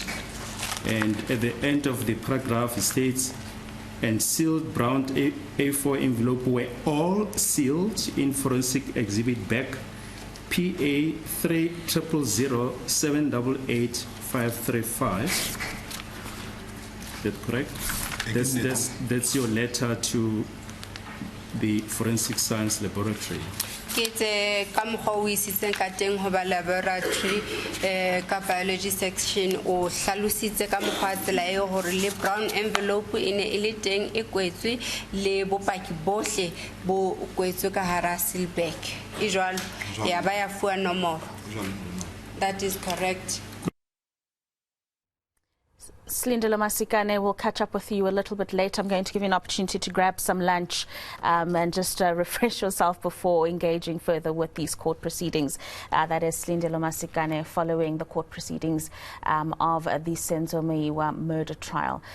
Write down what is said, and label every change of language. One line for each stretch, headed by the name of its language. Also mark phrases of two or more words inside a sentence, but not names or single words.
English: And at the end of the paragraph, it states, and sealed brown A4 envelope were all sealed in forensic exhibit back PA 30007888535. Is that correct? That's your letter to the Forensic Science Laboratory.
Southern Sotho: Ke ka mokgwa o isitseng ka teng ho ba laboratory ka
English: biology section
Southern Sotho: o hlalositse ka mokgwa tsela e hore le
English: brown envelope
Southern Sotho: ene e le teng e kwetswe le bopaki bohle bo kwetswe ka hara sealbag e jwalo ya ba ya fuwa nomoro.
English: That is correct. Silindelo Masikane, will catch up with you a little bit later. I'm going to give you an opportunity to grab some lunch and just refresh yourself before engaging further with these court proceedings. That is Silindelo Masikane following the court proceedings of the Senzo Meyiwa murder trial.